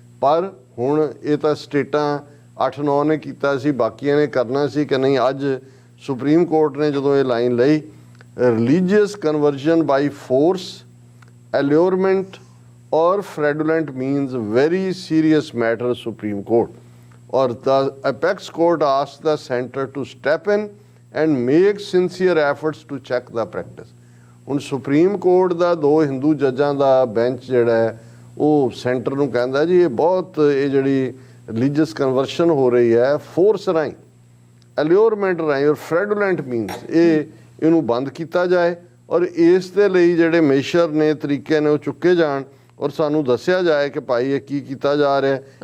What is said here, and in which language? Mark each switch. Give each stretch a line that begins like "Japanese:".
Punjabi: ਪਰ ਹੁਣ ਇਹ ਤਾਂ ਸਟੇਟਾਂ 8-9 ਨੇ ਕੀਤਾ ਸੀ, ਬਾਕੀਆਂ ਨੇ ਕਰਨਾ ਸੀ ਕਿ ਨਹੀਂ। ਅੱਜ ਸੁਪਰੀਮ ਕੋਰਟ ਨੇ ਜਦੋਂ ਇਹ ਲਾਈਨ ਲਈ, ਰਿਲੀਜੀਅਸ ਕਨਵਰਜਨ ਬਾਈ ਫੋਰਸ, ਐਲਿਓਰਮੈਂਟ ਔਰ ਫਰੈਡੂਲੈਂਟ means very serious matter supreme court.
English: or the apex court asked the center to step in and make sincere efforts to check the practice.
Punjabi: ਹੁਣ ਸੁਪਰੀਮ ਕੋਰਟ ਦਾ ਦੋ ਹਿੰਦੂ ਜੱਜਾਂ ਦਾ bench ਜਿਹੜਾ ਹੈ ਉਹ centre ਨੂੰ ਕਹਿੰਦਾ ਜੀ ਇਹ ਬਹੁਤ ਇਹ ਜਿਹੜੀ ਰਿਲੀਜੀਅਸ ਕਨਵਰਸ਼ਨ ਹੋ ਰਹੀ ਹੈ ਫੋਰਸ ਰਾਹੀਂ ਅਲਿਓਰਮੈਂਟ ਰਾਹੀਂ ਔਰ ਫ੍ਰੈਡੂਲੈਂਟ ਮੀਨਸ ਇਹਨੂੰ ਬੰਦ ਕੀਤਾ ਜਾਏ ਔਰ ਇਸ ਦੇ ਲਈ ਜਿਹੜੇ ਮੇਸ਼ਰ ਨੇ ਤਰੀਕੇ ਨੇ ਉਹ ਚੁੱਕੇ ਜਾਣ ਔਰ ਸਾਨੂੰ ਦੱਸਿਆ ਜਾਏ ਕਿ ਭਾਈ ਇਹ ਕੀ ਕੀਤਾ ਜਾ ਰਿਹਾ ਹੈ।